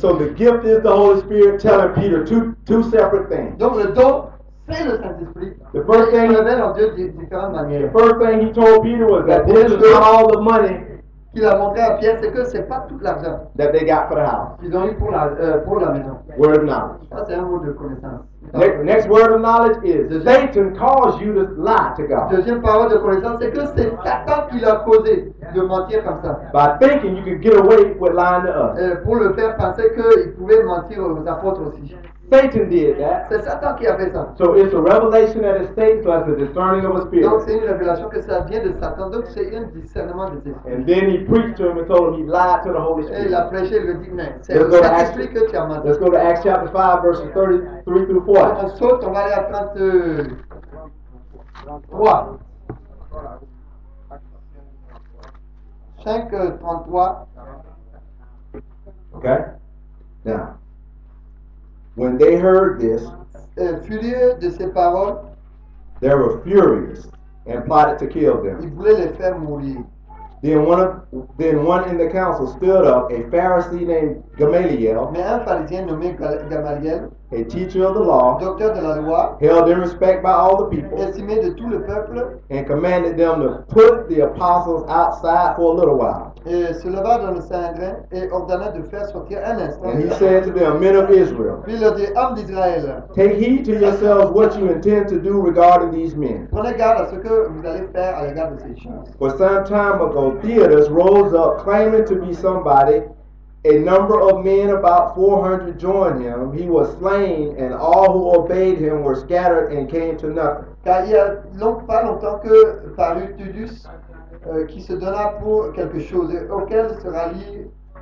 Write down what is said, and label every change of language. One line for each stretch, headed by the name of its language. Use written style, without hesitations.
English: So the gift is the Holy Spirit telling Peter two separate things.
French: Donc le don, c'est le Saint-Esprit.
English: The first
French: Il
English: thing,
French: révèle en deux différentes
English: the
French: manières.
English: first thing he told Peter was that this is not all the money
French: Qu'il a montré à Pierre, c'est que c'est pas tout l'argent
English: that they got for the house.
French: qu'ils ont eu pour la maison.
English: Word of knowledge.
French: Ça, c'est un mot de connaissance.
English: Next word of knowledge is Satan caused you to lie to God.
French: Deuxième parole de connaissance, c'est que c'est Satan qui l'a causé de mentir comme ça.
English: By thinking you could get away with lying to us.
French: Pour le faire penser qu'il pouvait mentir aux apôtres aussi.
English: Satan did that.
French: C'est Satan qui a fait ça.
English: So it's a revelation that is Satan, so it's a discerning of a
French: Donc
English: spirit.
French: c'est une révélation que ça vient de Satan. Donc c'est un discernement des esprits.
English: And then he preached to him and told him he lied to the Holy
French: Et il a
English: Spirit.
French: prêché, il lui dit, mais c'est
English: Let's
French: le
English: go to
French: Saint-Esprit que tu as menti.
English: Let's go to Acts chapter 5, verses 33 through 40.
French: On saute, on va aller à 33.
English: 5, 33. Okay? Now, when they heard this,
French: Furieux de ces paroles,
English: they were furious and plotted to kill them.
French: il voulait les faire mourir.
English: Then one in the council stood up, a Pharisee named Gamaliel,
French: Mais un pharisien nommé Gamaliel,
English: a teacher of the law,
French: docteur de la loi,
English: held in respect by all the people,
French: estimé de tout le peuple,
English: and commanded them to put the apostles outside for a little while.
French: et se leva dans le Sanhédrin et ordonna de faire sortir un instant.
English: And he said to them, Men of Israel,
French: Puis il leur dit, hommes d'Israël,
English: take heed to yourselves what you intend to do regarding these men.
French: prenez garde à ce que vous allez faire à l'égard de ces choses.
English: For some time ago, Theodotus rose up claiming to be somebody. A number of men, about 400, joined him. He was slain, and all who obeyed him were scattered and came to nothing.
French: Car il y a pas longtemps que parut Tudus, qui se donna pour quelque chose, et auquel se rallient